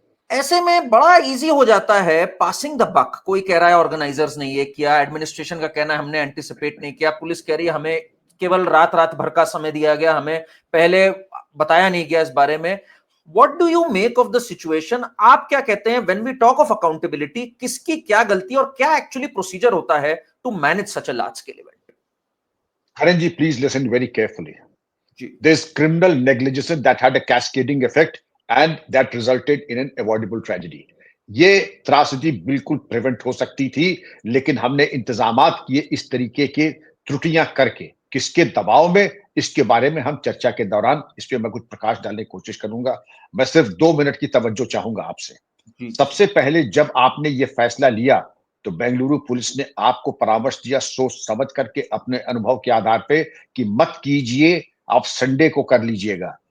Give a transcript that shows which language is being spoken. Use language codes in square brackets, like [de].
[hi] ऐसे में बड़ा इजी हो जाता है [en] Passing the buck. [hi] कोई कह रहा है ऑर्गेनाइजर्स ने ये किया, एडमिनिस्ट्रेशन का कहना है हमने एंटिसिपेट नहीं किया, पुलिस कह रही है हमें केवल रात रात भर का समय दिया गया, हमें पहले बताया नहीं गया इस बारे में। [en] What do you make of the situation? [hi] आप क्या कहते हैं [en] When we talk of accountability? [hi] किसकी क्या गलती और क्या एक्चुअली प्रोसीजर होता है [en] To manage such a large scale event? Karan ji, please listen very carefully. [hi] Ji [en] There's criminal negligence that had a cascading effect and that resulted in an avoidable tragedy. [hi] ये त्रासदी बिल्कुल prevent हो सकती थी, लेकिन हमने इंतजामात किए इस तरीके के त्रुटियां करके। किसके दबाव में, इसके बारे में हम चर्चा के दौरान इस पे मैं कुछ प्रकाश डालने की कोशिश करूंगा। मैं सिर्फ 2 मिनट की तवज्जो चाहूंगा आपसे। जी सबसे पहले जब आपने ये फैसला लिया तो बेंगलुरु पुलिस ने आपको परामर्श दिया सोच समझ करके, अपने अनुभव के आधार पे, कि मत कीजिए, आप संडे को कर लीजिएगा।